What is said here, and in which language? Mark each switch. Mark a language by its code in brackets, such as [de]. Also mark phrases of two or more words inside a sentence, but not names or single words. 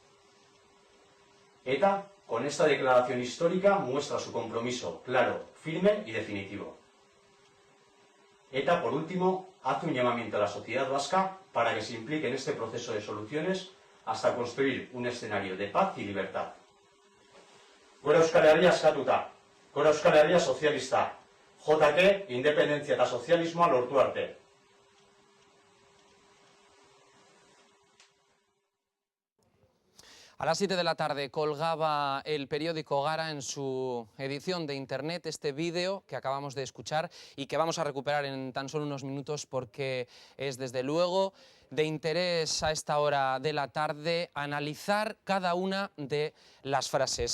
[es] ETA, con esta declaración histórica, muestra su compromiso claro, firme y definitivo. ETA, por último, hace un llamamiento a la sociedad vasca para que se implique en este proceso de soluciones hasta construir un escenario de paz y libertad. [eu] Gora Euskal Herria askatuta, gora Euskal Herria sozialista, JK, independentzia eta sozialismoa lortu arte. [es] A las 7 de la tarde colgaba el periódico Gara en su edición de internet este vídeo que acabamos de escuchar y que vamos a recuperar en tan solo unos minutos porque es desde luego de interés a esta hora de la tarde analizar cada una de las frases.